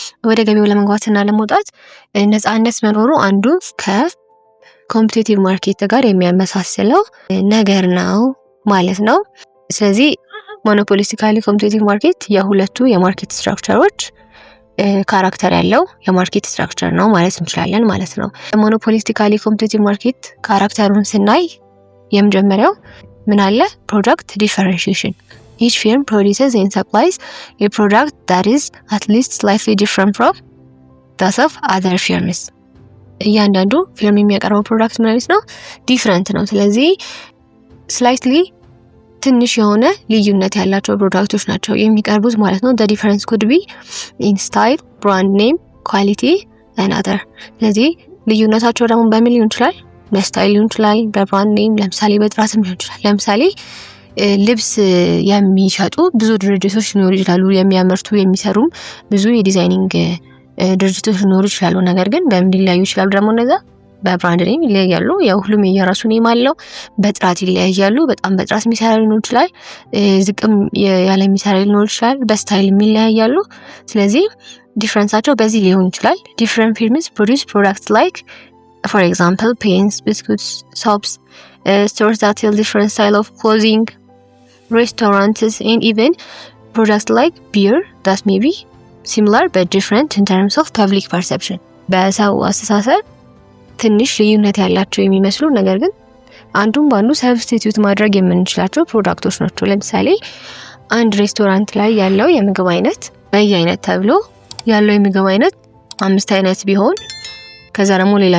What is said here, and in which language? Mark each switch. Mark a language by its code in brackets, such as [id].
[am] ወደ ገበያው ለመግባትና ለመውጣት ነፃነት መኖሩ አንዱ ከኮምፒቲቲቭ ማርኬት ጋር የሚያመሳስለው ነገር ነው ማለት ነው። ስለዚህ ሞኖፖሊስቲካሊ ኮምፒቲቲቭ ማርኬት የሁለቱ የማርኬት ስትራክቸሮች ካራክተር ያለው የማርኬት ስትራክቸር ነው ማለት እንችላለን ማለት ነው። ሞኖፖሊስቲካሊ ኮምፒቲቲቭ ማርኬት ካራክተሩን ስናይ የመጀመሪያው ምን አለ? [en] ፕሮዳክት ዲፈረንሺዬሽን። each firm produces and supplies a product that is at least slightly different from that of other firms. [am] እያንዳንዱ ፊርም የሚያቀርበው ፕሮዳክት ማለት ነው ዲፈረንት ነው። ስለዚህ ስላይትሊ ትንሽ የሆነ ልዩነት ያላቸው ፕሮዳክቶች ናቸው የሚቀርቡት ማለት ነው። [en] the difference could be in style, brand name, quality and other. [am] ስለዚህ ልዩነታቸው ደግሞ በምን ሊሆን ይችላል? በስታይል ሊሆን ይችላል፣ በብራንድ ኔም፣ ለምሳሌ በጥራትም ሊሆን ይችላል። ለምሳሌ ልብስ የሚሸጡ ብዙ ድርጅቶች ሊኖሩ ይችላሉ፣ የሚያመርቱ የሚሰሩም ብዙ የዲዛይኒንግ ድርጅቶች ሊኖሩ ይችላሉ። ነገር ግን በምን ሊለያዩ ይችላሉ? ደግሞ እነዛ በብራንድ ኔም ይለያያሉ። ያው ሁሉም የየራሱ ኔም አለው። በጥራት ይለያያሉ። በጣም በጥራት የሚሰራ ሊኖር ይችላል፣ ዝቅም ያለ የሚሰራ ሊኖር ይችላል። በስታይል ይለያያሉ። ስለዚህ ዲፈረንሳቸው በዚህ ሊሆን ይችላል። [en] different firms produce products like for example pens, biscuits, soaps, stores that sell different style of clothing, restaurants and even products like beer that may be similar but different in terms of public perception. [am] በሰው አስተሳሰብ ትንሽ ልዩነት ያላቸው የሚመስሉ ነገር ግን አንዱን ባንዱ ሰብስቲቲዩት ማድረግ የምንችላቸው ፕሮዳክቶች ናቸው። ለምሳሌ አንድ ሬስቶራንት ላይ ያለው የምግብ አይነት በየአይነት ተብሎ ያለው የምግብ አይነት 5 አይነት ቢሆን ከዛ ደግሞ